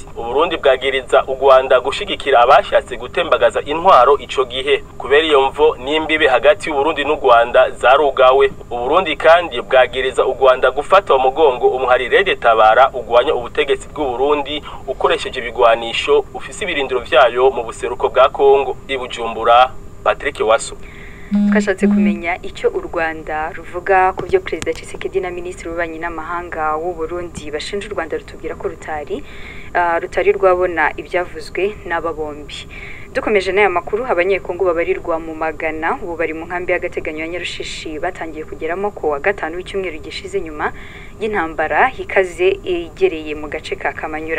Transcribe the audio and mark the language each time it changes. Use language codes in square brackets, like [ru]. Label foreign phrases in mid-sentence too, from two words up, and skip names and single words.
[rn] U Burundi bwagiriza u Rwanda gushigikira abashatse gutembagaza intwaro ico gihe. Kubera iyo mvo n'imbibe hagati y'u Burundi n'u Rwanda zarugawe. U Burundi kandi bwagiriza u Rwanda gufata mu mugongo umuhari Rede Tabara ugwanya ubutegetsi bw'u Burundi ukoresheje ibigwanisho ufise ibirindiro vyayo mu buseruko bwa Kongo. I Bujumbura, Patrick Wasu. [rw] twashatse kumenya icyo u Rwanda ruvuga ku byo Perezida Tshisekedi na Minisitiri w'Ububanyi n'Amahanga w'u Burundi bashinja u Rwanda, rutubwira ko rutari rwabona ibyavuzwe n'aba bombi. Dukomeje n'aya makuru, abanyekongo babarirwa mu magana ubu bari mu nkambi y'agateganyo ya Nyarushishi batangiye kugeramo ko wa gatanu w'icyumweru gishize nyuma y'intambara ikaze igereye mu gace ka Kamanyura.